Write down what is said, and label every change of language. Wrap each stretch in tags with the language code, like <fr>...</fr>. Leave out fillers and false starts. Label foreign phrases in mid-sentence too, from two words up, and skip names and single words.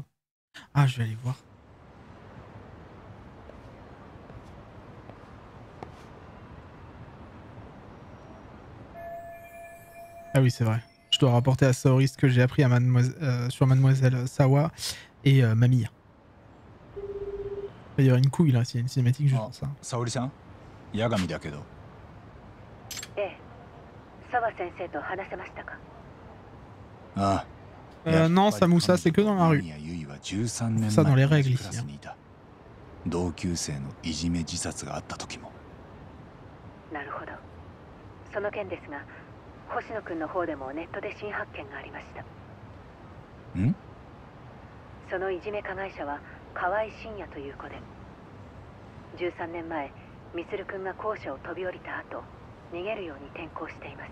<fr>Ah, je vais aller voir. Ah oui, c'est vrai. Je dois rapporter à Saori ce que j'ai appris à sur Mademoiselle Sawa et Mamiya. Il y aura une couille là, s'il y a une cinématique juste pour ça.</fr> <ja>さおりさん、八神だけど. 澤先生と話せましたか?</ja> <fr>Non, Samoussa, c'est que dans la rue. Ça dans les règles ici.</fr> <ja>同級生のいじめ自殺があった時も。なるほど。その件ですが、星野くんの方でもネットで新発見がありました。ん？そのいじめ加害者は河合真也という子で、13年前、ミスルくんが校舎を飛び降りた後、逃げるように転校しています。</ja>